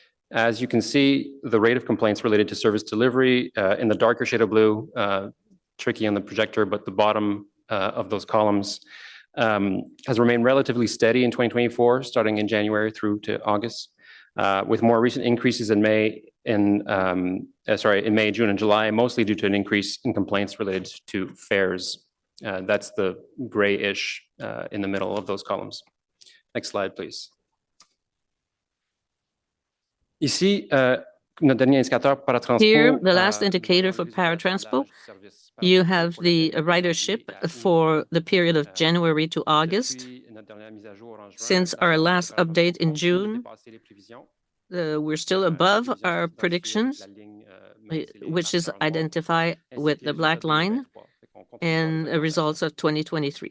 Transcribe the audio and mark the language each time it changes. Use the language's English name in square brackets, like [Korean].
[English] As you can see, the rate of complaints related to service delivery in the darker shade of blue, tricky on the projector, but the bottom of those columns has remained relatively steady in 2024, starting in January through to August, with more recent increases in May, June, and July, mostly due to an increase in complaints related to fares. That's the grayish in the middle of those columns. Next slide, please. [French] Ici, notre dernier indicateur pour paratransport. [English] Here, the last indicator for paratransport, you have the ridership for the period of January to August. Since our last update in June, we're still above our predictions, which is identified with the black line and the results of 2023.